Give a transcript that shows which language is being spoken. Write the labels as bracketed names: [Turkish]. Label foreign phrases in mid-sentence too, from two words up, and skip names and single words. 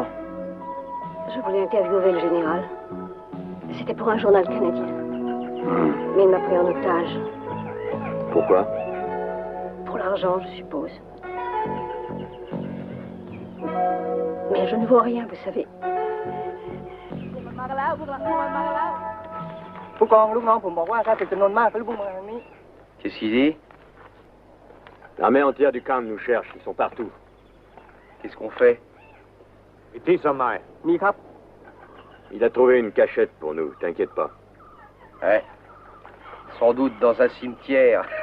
[French] Je voulais interviewer le général. C'était pour un journal canadien. Mais il m'a pris en otage. Pourquoi? Pour l'argent, je suppose. Mais je ne vois rien, vous savez. [Thai] มากันแล้วพวกเรามากันแล้วผู้กองลูกน้องผมบอกว่าถ้าเป็นจำนวนมากก็รีบมาทางนี้ [French] Qu'est-ce qu'il dit? L'armée entière du camp nous cherche, ils sont partout. Qu'est-ce qu'on fait? [Thai] มีครับ [French] Il a trouvé une cachette pour nous, t'inquiète pas. Ouais. Sans doute dans un cimetière.